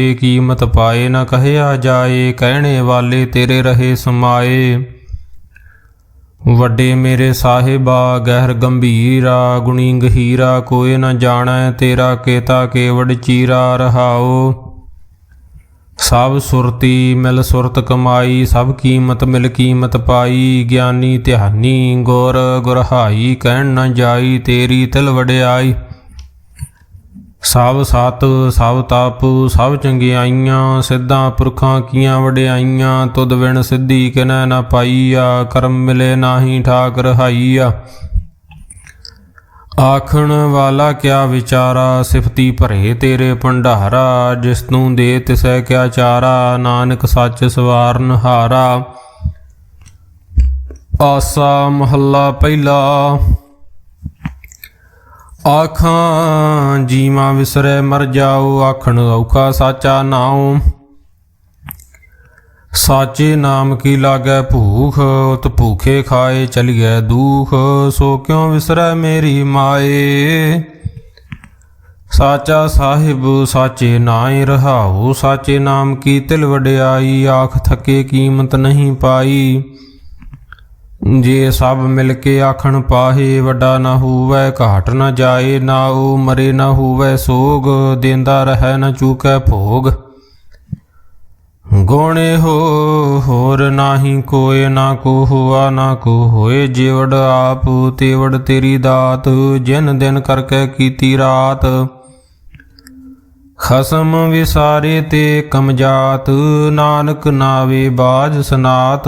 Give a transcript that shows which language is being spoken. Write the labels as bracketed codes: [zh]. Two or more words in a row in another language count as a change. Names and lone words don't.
[pa] ਕੀਮਤ ਪਾਏ ਨ ਕਹਿਆ ਜਾਏ ਕਹਿਣੇ ਵਾਲੇ ਤੇਰੇ ਰਹੇ ਸਮਾਏ। ਵੱਡੇ ਮੇਰੇ ਸਾਹਿਬਾ ਗਹਿਰ ਗੰਭੀਰਾ ਗੁਣੀ ਗਹੀਰਾ। ਕੋਈ ਨ ਜਾਣੈ ਤੇਰਾ ਕੇਤਾ ਕੇਵਡ ਚੀਰਾ। ਰਹਾਓ ਸਭ ਸੁਰਤੀ ਮਿਲ ਸੁਰਤ ਕਮਾਈ। ਸਭ ਕੀਮਤ ਮਿਲ ਕੀਮਤ ਪਾਈ। ਗਿਆਨੀ ਧਿਆਨੀ ਗੁਰ ਗੁਰਹਾਈ ਕਹਨ ਨ ਜਾਈ। ਤੇਰੀ ਤਿਲ ਵਡਿਆਈ ਸਭ ਸਤ ਸਭ ਤਪ ਸਭ ਚੰਗਿਆਈਆਂ। ਸਿੱਧਾਂ ਪੁਰਖਾਂ ਕੀਆਂ ਵਡਿਆਈਆਂ। ਤੁਧ ਬਿਨ ਸਿੱਧਿ ਕਿਨੈ ਨ ਪਾਈਆ। ਕਰਮ ਮਿਲੇ ਨਾਹੀ ਠਾਕ ਰਹਾਈਆ। ਆਖਣ ਵਾਲਾ ਕਿਆ ਵਿਚਾਰਾ ਸਿਫਤੀ ਭਰੇ ਤੇਰੇ ਭੰਡਾਰਾ। ਜਿਸ ਤੂ ਦੇ ਤਿਸੈ ਕਿਆ ਚਾਰਾ ਨਾਨਕ ਸਚ ਸਵਾਰਨ ਹਾਰਾ। ਆਸਾ ਮਹਲਾ ਪਹਿਲਾ। ਆਖਾਂ ਜੀਵਾ ਵਿਸਰੈ ਮਰ ਜਾਓ। ਆਖਣ ਔਖਾ ਸਾਚਾ ਨਾਓ। ਸਾਚੇ ਨਾਮ ਕੀ ਲਾਗੈ ਭੂਖ ਉਤ ਭੂਖੇ ਖਾਏ ਚਲੀਏ ਦੁਖ। ਸੋ ਕਿਉਂ ਵਿਸਰੈ ਮੇਰੀ ਮਾਏ। ਸਾਚਾ ਸਾਹਿਬ ਸਾਚੇ ਨਾਏ ਰਹਾਓ। ਸਾਚੇ ਨਾਮ ਕੀ ਤਿਲ ਵਡਿਆਈ। ਆਖ ਥਕੇ ਕੀਮਤ ਨਹੀਂ ਪਾਈ। ਜੇ ਸਭ ਮਿਲਕੇ ਆਖਣ ਪਾਹੇ ਵੱਡਾ ਨ ਹੋਵੈ ਘਾਟ ਨ ਜਾਏ। ਨਾਓ ਮਰੇ ਨ ਹੋਵੈ ਸੋਗ ਦੇਂਦਾ ਰਹੈ ਨ ਚੂਕੈ ਭੋਗ। ਗੁਣ ਹੋ ਹੋਰ ਨਾਹੀ ਕੋਇ, ਨਾ ਕੋ ਹੁਆ ਨਾ ਕੋ ਹੋਏ। ਜਿਵੜ ਆਪ ਤੇਵੜ ਤੇਰੀ ਦਾਤ, ਜਿਨ ਦਿਨ ਕਰਕੇ ਕੀਤੀ ਰਾਤ। ਖਸਮ ਵਿਸਾਰੇ ਤੇ ਕਮਜਾਤ, ਨਾਨਕ ਨਾਵੇ ਬਾਜ ਸਨਾਤ।